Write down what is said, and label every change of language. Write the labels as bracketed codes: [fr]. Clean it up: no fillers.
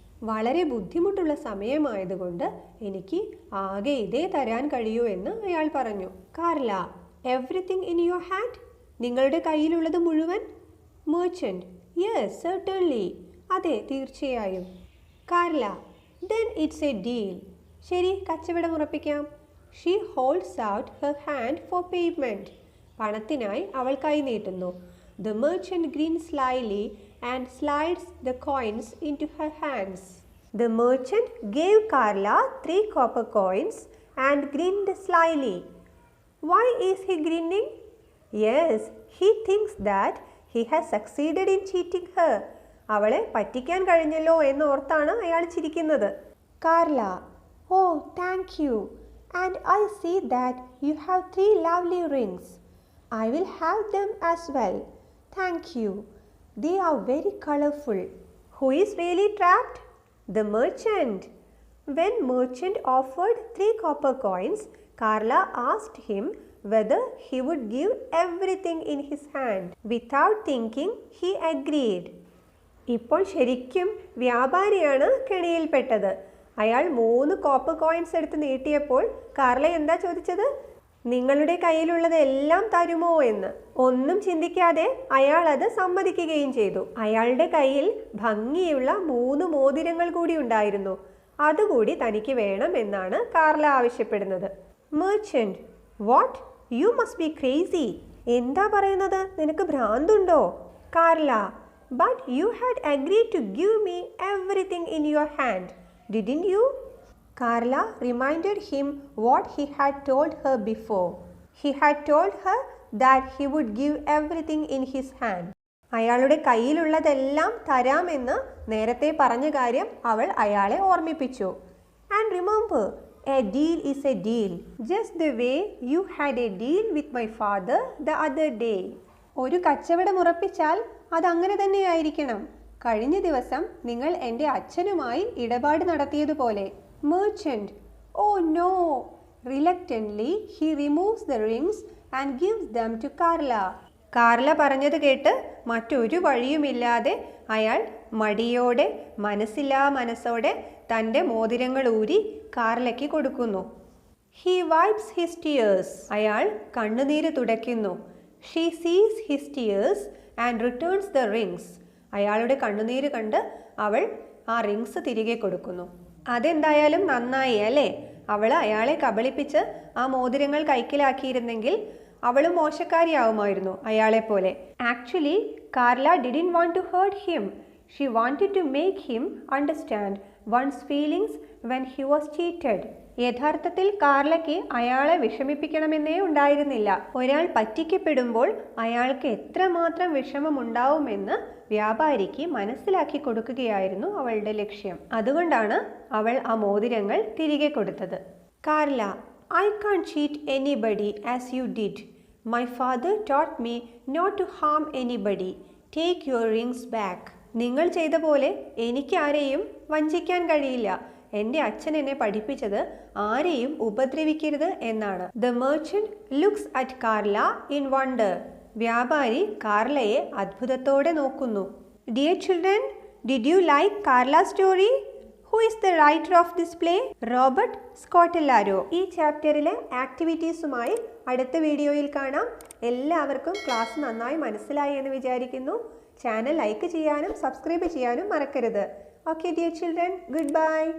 [ml] വളരെ ബുദ്ധിമുട്ടുള്ള സമയമായതുകൊണ്ട് എനിക്ക് ആകെ ഇതേ തരാൻ കഴിയൂ എന്ന് അയാൾ പറഞ്ഞു. [en] Carla, everything in your hand? [ml] നിങ്ങളുടെ കയ്യിലുള്ളത് മുഴുവൻ? [en] Merchant, yes, certainly. [ml] അതെ, തീർച്ചയായും. [en] Carla, then it's a deal. [ml] ശരി, കച്ചവടം ഉറപ്പിക്കാം. [en] She holds out her hand for payment. [ml] പണത്തിനായി അവൾ കൈ നീട്ടുന്നു. [en] The merchant grins slyly and slides the coins into her hands. The merchant gave Carla 3 copper coins and grinned slyly. Why is he grinning? Yes, he thinks that He has succeeded in cheating her. [ml] അവളെ പറ്റിക്കാൻ കഴിഞ്ഞല്ലോ എന്നോർത്താണ് അയാൾ ചിരിക്കുന്നത്. [en] Carla, oh, thank you. And I see that you have 3 lovely rings. I will have them as well. Thank you. They are very colorful. Who is really trapped? The merchant. When merchant offered 3 copper coins, Carla asked him whether he would give everything in his hand. Without thinking, he agreed. [ml] ഇപ്പോൾ ശരിക്കും വ്യാപാരിയാണ് കെണിയിൽപ്പെട്ടത്. അയാൾ 3 copper coins എടുത്ത് നീട്ടിയപ്പോൾ Carla എന്താ ചോദിച്ചത്? നിങ്ങളുടെ കയ്യിലുള്ളത് എല്ലാം തരുമോ എന്ന്. ഒന്നും ചിന്തിക്കാതെ അയാൾ അത് സമ്മതിക്കുകയും ചെയ്തു. അയാളുടെ കയ്യിൽ ഭംഗിയുള്ള 3 മോതിരങ്ങൾ കൂടി ഉണ്ടായിരുന്നു. അതുകൂടി തനിക്ക് വേണം എന്നാണ് കാർല ആവശ്യപ്പെടുന്നത്. [en] Merchant, what? You must be crazy. [ml] എന്താ പറയുന്നത്? നിനക്ക് ഭ്രാന്തുണ്ടോ? [en] Carla, but you had agreed to give me everything in your hand, didn't you? Carla reminded him what he had told her before. He had told her that he would give everything in his hand. [ml] അയാളുടെ കയ്യിലുള്ളതെല്ലാം തരാമെന്ന് നേരത്തെ പറഞ്ഞ കാര്യം അവൾ അയാളെ ഓർമ്മിപ്പിച്ചു. [en] And remember, a deal is a deal, just the way you had a deal with my father the other day. [ml] ഒരു കച്ചവടം ഉറപ്പിച്ചാൽ അതങ്ങനെ തന്നെയായിരിക്കണം. കഴിഞ്ഞ ദിവസം നിങ്ങൾ എൻ്റെ അച്ഛനുമായി ഇടപാട് നടത്തിയതുപോലെ. [en] Merchant, oh no! Reluctantly, he removes the rings and gives them to Carla. [ml] Carla പറഞ്ഞത് കേട്ട് മറ്റൊരു വഴിയുമില്ലാതെ അയാൾ മടിയോടെ മനസ്സില്ലാ മനസ്സോടെ തൻ്റെ മോതിരങ്ങൾ ഊരി കാർലയ്ക്ക് കൊടുക്കുന്നു. [en] He wipes his tears. [ml] അയാൾ കണ്ണുനീര് തുടയ്ക്കുന്നു. [en] She sees his tears and returns the rings. [ml] അയാളുടെ കണ്ണുനീര് കണ്ട് അവൾ ആ റിങ്സ് തിരികെ കൊടുക്കുന്നു. അതെന്തായാലും നന്നായി അല്ലേ? അവൾ അയാളെ കബളിപ്പിച്ച് ആ മോതിരങ്ങൾ കൈക്കലാക്കിയിരുന്നെങ്കിൽ അവളും മോശക്കാരിയാവുമായിരുന്നു അയാളെപ്പോലെ. [en] Actually Carla didn't want to hurt him. She wanted to make him understand one's feelings when he was cheated. [ml] യഥാർത്ഥത്തിൽ കാർലയ്ക്ക് അയാളെ വിഷമിപ്പിക്കണമെന്നേ ഉണ്ടായിരുന്നില്ല. ഒരാൾ പറ്റിക്കപ്പെടുമ്പോൾ അയാൾക്ക് എത്രമാത്രം വിഷമമുണ്ടാവുമെന്ന് വ്യാപാരിക്ക് മനസ്സിലാക്കി കൊടുക്കുകയായിരുന്നു അവളുടെ ലക്ഷ്യം. അതുകൊണ്ടാണ് അവൾ ആ മോതിരങ്ങൾ തിരികെ കൊടുത്തത്. [en] Carla, I can't cheat anybody as you did. My father taught me not to harm anybody. Take your rings back. [ml] നിങ്ങൾ ചെയ്ത പോലെ എനിക്ക് ആരെയും വഞ്ചിക്കാൻ കഴിയില്ല. എൻ്റെ അച്ഛൻ എന്നെ പഠിപ്പിച്ചത് ആരെയും ഉപദ്രവിക്കരുത് എന്നാണ്. [en] The merchant looks at Carla in wonder. [ml] വ്യാപാരി കാർലയെ അത്ഭുതത്തോടെ നോക്കുന്നു. [en] Dear children, did you like Carla's story? Who is the writer of this play? Robert Scottellaro. [ml] ഈ ചാപ്റ്ററിലെ ആക്ടിവിറ്റീസുമായി അടുത്ത വീഡിയോയിൽ കാണാം. എല്ലാവർക്കും ക്ലാസ് നന്നായി മനസ്സിലായി എന്ന് വിചാരിക്കുന്നു. ചാനൽ ലൈക്ക് ചെയ്യാനും സബ്സ്ക്രൈബ് ചെയ്യാനും മറക്കരുത്. [en] Okay dear children, goodbye.